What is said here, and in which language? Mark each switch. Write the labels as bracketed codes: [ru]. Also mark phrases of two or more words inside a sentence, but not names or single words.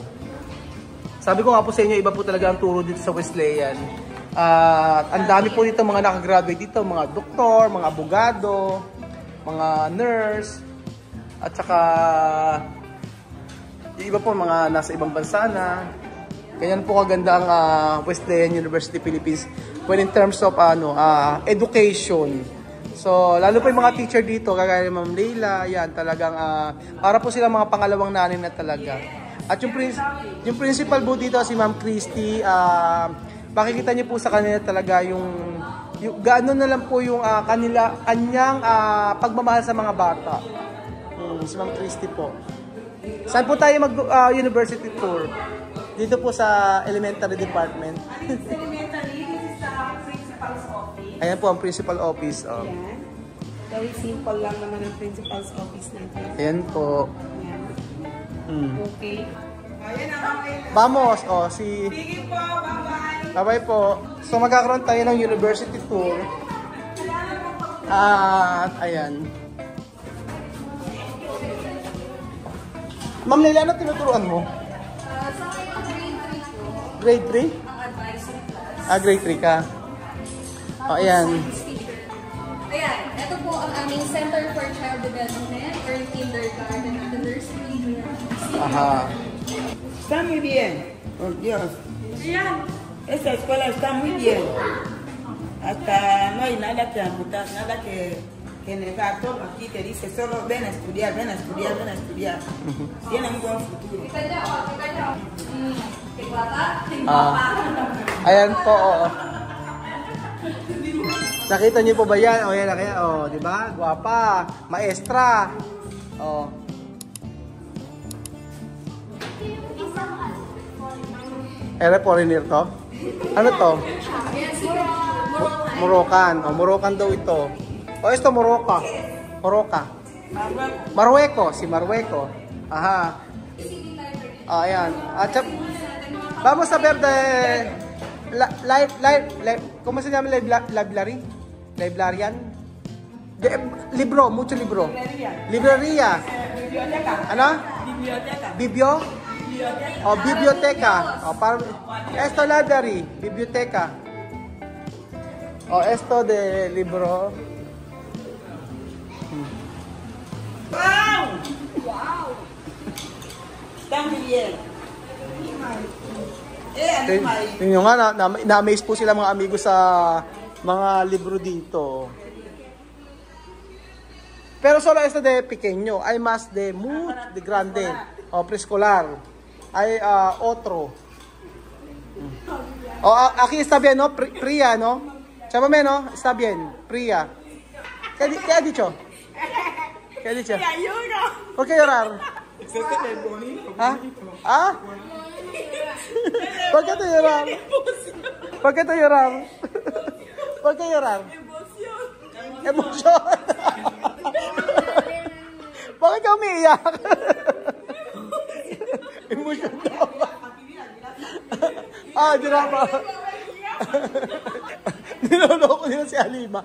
[tl] Sabi ko nga po sa inyo, iba po talaga ang turo dito sa Wesleyan. Ang dami po dito mga nakagraduate dito, mga doktor, mga abogado, mga nurse, at saka yung iba po mga nasa ibang bansa na. Ganyan po kaganda ang Wesleyan University Philippines [en] when in terms of education. [tl] So, lalo po yung mga teacher dito, kagaya ni Ma'am Leila, yan talagang para po sila mga pangalawang nanay na talaga. At yung principal po dito si Ma'am Christy, makikita niyo po sa kanila talaga yung gaano na lang po yung kanyang pagmamahal sa mga bata. Si Ma'am Christy po. Saan po tayo mag-university tour? Dito po sa elementary department. [en] Elementary, this is the principal's office. [tl] Ayan po ang principal office. Ayan. [en] Very simple [tl] lang naman ang principal's office natin. Ayan po. Ayan. Okay. Ayan na kami. [es] Vamos! Si... [tl] Sige po, bye-bye. Bye-bye po. So magkakaroon tayo ng [en] university tour. [tl] Ayan. Ma'am Leila, ano tinuturuan mo? Sa ngayon, Grade grade 3 po. 3? Ang [en] advisory class. [tl] Grade 3 ka. Ayan. Ayan, ito po ang aming Center for Child Development, [en] early kindergarten at the nursery. [tl] Aha. [es] Está muy bien, por Dios. [tl] Ayan. [es] Esta escuela está muy bien. Hasta no hay nada que amputar, nada que negar. Todo aquí te dice solo ven a estudiar, ven a estudiar, ven a estudiar. Tienen un buen futuro. [tl] Kita nyo. Tingwata? Tingwata. Ayan po. Nakita niyo po ba yan? Yan na kaya. Di ba? Guwapa. Maestra. Foreigner to? Ano to? Moroccan. Moroccan daw ito. Ito Morocco. Morocco. [es] Marruecos. Si Marruecos. Aha. Ayan. Vamos a ver de... ¿Cómo se llama? Library? Librarian? Libro, mucho libro. Librería. Biblioteca. [tl] Ano? [es] Biblioteca. Biblioteca. Esto library, biblioteca. Esto de libro. ¡Wow! ¡Wow! Está muy bien. [tl] Tingnan nga, na-amaze po sila mga amigo sa mga libro dito. [es] Pero solo esto de pequeño, hay más de muy de grande, preescolar. Hay otro. Aquí está bien, ¿no? Priya, ¿no? Chámame, ¿no? Está bien, Priya. ¿Qué ha dicho? ¿Qué ha dicho? ¿Por qué llorar? ¿Ah? ¿Por qué te llorar? ¿Por qué te llorar? ¿Por qué llorar? [tl] Emosyon. Bakit ka umiiyak? Emosyon daw. Drama. Niloloko nila si Alima.